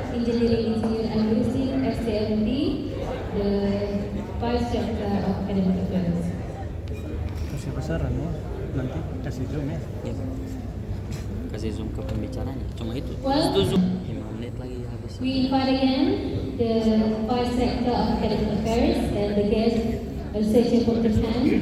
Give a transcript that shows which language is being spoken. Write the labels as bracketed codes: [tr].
[en] Engineering Engineer Agustin SCMD, the Vice Chancellor of Academic Affairs. [id] Kasih besaran ya, nanti kasih zoom ya. Ya, kasih zoom ke pembicaranya. Cuma itu. [en] Well, [id] Itu zoom 5 menit lagi habis. [en] we invite again the Vice Chancellor of Academic Affairs and the guest Association for Japan.